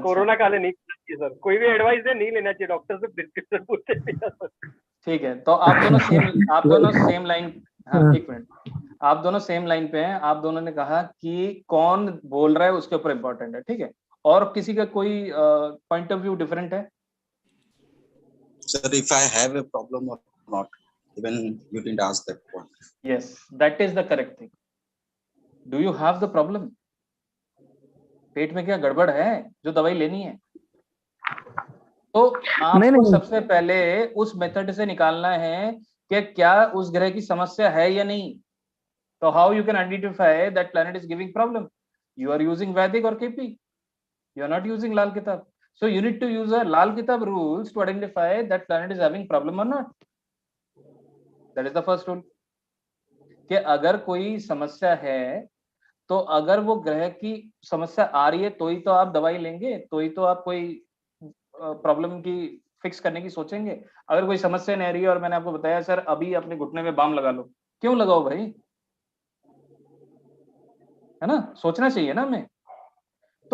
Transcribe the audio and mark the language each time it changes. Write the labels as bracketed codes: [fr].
[hi] Corona काल है, नहीं करना चाहिए सर, कोई भी एडवाइस है नहीं लेना चाहिए, डॉक्टर से प्रिस्क्रिप्शन पूछते नहीं सर। ठीक है, तो आप दोनों सेम लाइन, हाँ एक मिनट, आप दोनों सेम लाइन पे हैं। आप दोनों ने कहा कि कौन बोल रहा है उसके ऊपर इंपॉर्टेंट है, ठीक है, और किसी का कोई पॉइंट ऑफ व्यू डिफरेंट है? [en] Sir, if I have a problem or not, even you didn't ask that one. Yes, that is the correct thing. Do you have the problem? [hi] पेट में क्या गड़बड़ है जो दवाई लेनी है? तो नहीं आपको नहीं सबसे पहले उस मेथड से निकालना है कि क्या उस ग्रह की समस्या है या नहीं। [en] तो how you can identify that planet is giving problem? You are using Vedic और KP, you are not using Lal Kitab. So you need to use a Lal Kitab rules to identify that planet is having problem or not. That is the first rule. [hi] कि अगर कोई समस्या है, तो अगर वो ग्रह की समस्या आ रही है तो ही तो आप दवाई लेंगे, तो ही तो आप कोई प्रॉब्लम की फिक्स करने की सोचेंगे। अगर कोई समस्या नहीं आ रही है और मैंने आपको बताया सर अभी अपने घुटने में बाम लगा लो, क्यों लगाओ भाई, है ना, सोचना चाहिए ना हमें। तो